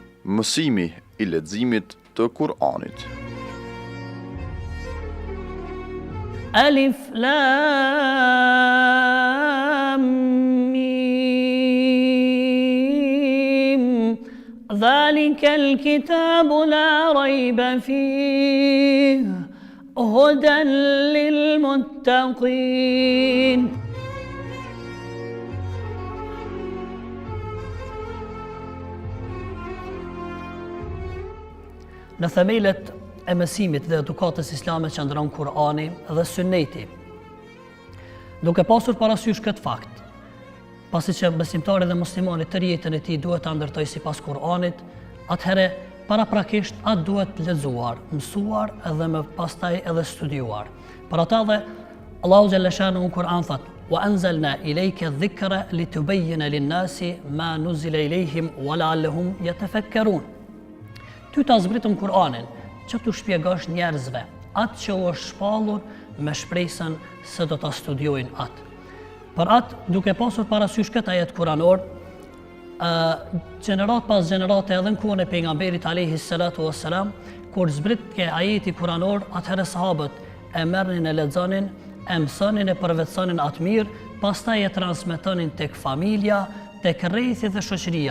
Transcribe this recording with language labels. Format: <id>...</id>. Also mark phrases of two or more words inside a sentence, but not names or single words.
<sq>Mësimi I leximit të Kur'anit.</sq> <ar>ألف لام ميم ذلك الكتاب لا ريب فيه هدى للمتقين.</ar> <sq>Në themelet e mësimit dhe edukatës islame qëndron Kur'ani dhe Sunneti. Duke pasur parasysh këtë fakt, pasi që besimtari dhe muslimani tërë jetën e tij duhet ta ndërtojë sipas Kur'anit, atëherë paraprakisht atë duhet lexuar, mësuar dhe më pastaj edhe studiuar. Për ata dhe Allahu</sq> <ar>جل شأنه</ar> <sq>në Kur'an thot:</sq> <ar>"وأنزلنا إليك الذكر لتبين للناس ما نزل إليهم ولعلهم يتفكرون."</ar> <sq>Ty ta zbritëm Kur'anin që t'u shpjegosh njerëzve atë që u është shpallur me shpresën se do ta studiojnë atë. Për atë, duke pasur parasysh këtë ajet kuranor, gjenerat pas gjenerate edhe në kohën e pejgamberit</sq> <ar>عليه الصلاة والسلام,</ar> <sq>kur zbritke ajeti kuranor, atëherë sahabët e merrnin e lexonin, e mësonin e përvetsonin atë mirë, pastaj e transmetonin tek familja, tek rrethi dhe shoqëria.</sq>